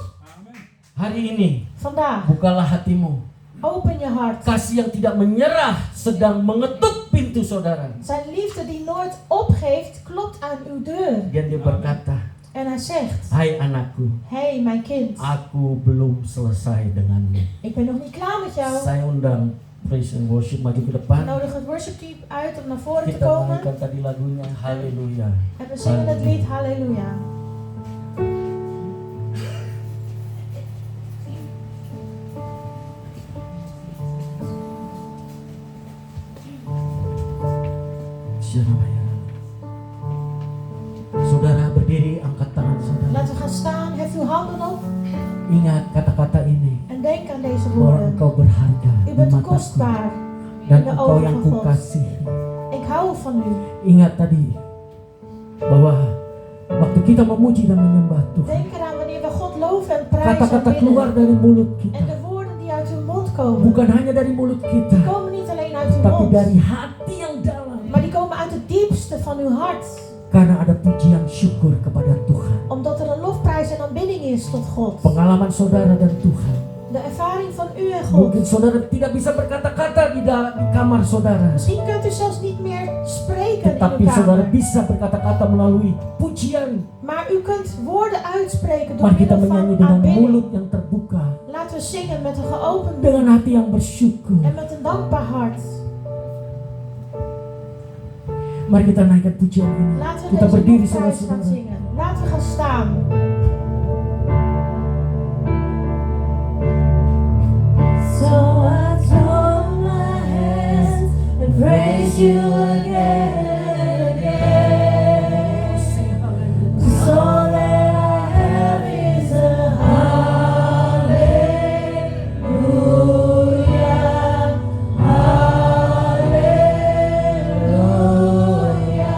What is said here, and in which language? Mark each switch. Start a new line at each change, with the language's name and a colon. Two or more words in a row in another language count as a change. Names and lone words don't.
Indonesian: Hari ini
Dutch: Vandaag,
Indonesian: bukalah hatimu.
Dutch: open je hart.
Indonesian: Kasih yang tidak menyerah sedang mengetuk pintu saudara.
Dutch: Zijn liefde die nooit opgeeft, klopt aan uw deur.
Indonesian: Dan dia berkata,
Dutch: En hij zegt,
Indonesian: hai anakku,
Dutch: hey mijn kind,
Indonesian: aku belum selesai denganmu.
Dutch: ik ben nog niet klaar met jou.
Indonesian: Saya undang
English: praise and worship
Indonesian: maju ke
Dutch: Ik
Indonesian: depan.
Dutch: nodig het
English: worship team
Dutch: uit om naar voren te
Indonesian: Kita
Dutch: komen.
Indonesian: mainkan tadi lagunya Haleluya.
Dutch: En we zingen het lied Halleluja.
Indonesian: Saudara berdiri, angkat tangan saudara.
Dutch: Laten we gaan staan, hef uw handen op
Indonesian: Ingat kata-kata ini,
Dutch: en denk aan deze
Indonesian: bahwa
Dutch: woorden.
Indonesian: engkau berharga
Dutch: U
Indonesian: di
Dutch: bent
Indonesian: mataku
Dutch: kostbaar
Indonesian: dan
Dutch: in de
Indonesian: engkau
Dutch: ogen
Indonesian: yang
Dutch: van God.
Indonesian: kukasihi.
Dutch: Ik hou van u.
Indonesian: Ingat tadi bahwa waktu kita memuji dan menyembah Tuhan,
Dutch: Denk eraan wanneer we God loven en prijzen
Indonesian: kata-kata
Dutch: en
Indonesian: keluar
Dutch: bidden.
Indonesian: dari mulut
Dutch: En
Indonesian: kita
Dutch: de woorden die uit uw mond komen,
Indonesian: bukan hanya dari mulut kita,
Dutch: die komen niet alleen uit uw
Indonesian: tapi
Dutch: mond,
Indonesian: dari hati yang dalam.
Dutch: maar die komen uit het diepste van uw hart.
Indonesian: Karena ada pujian syukur kepada Tuhan.
Dutch: Omdat er een lofprijs en aanbidding is tot God.
Indonesian: Pengalaman saudara dan Tuhan.
Dutch: De ervaring van u en God.
Indonesian: Mungkin saudara tidak bisa berkata-kata di kamar saudara,
Dutch: Misschien kunt u zelfs niet meer spreken in
Indonesian: tetapi
Dutch: uw
Indonesian: saudara
Dutch: kamer.
Indonesian: bisa berkata-kata melalui pujian.
Dutch: Maar u kunt woorden uitspreken door
Indonesian: Mari kita
Dutch: middel
Indonesian: menyanyi
Dutch: van
Indonesian: dengan
Dutch: aanbidding.
Indonesian: mulut yang terbuka,
Dutch: Laten we zingen met een geopend mond
Indonesian: dengan hati yang bersyukur.
Dutch: en met een dankbaar hart.
Indonesian: Mari kita naikkan pujian ini.
Dutch: Laten we
Indonesian: Kita
Dutch: deze
Indonesian: berdiri
Dutch: lofprijs gaan
Indonesian: saudara-saudara.
Dutch: zingen. Laten we gaan staan.
English: So I throw my hands and praise you again and again. 'Cause all that I have is a hallelujah, hallelujah.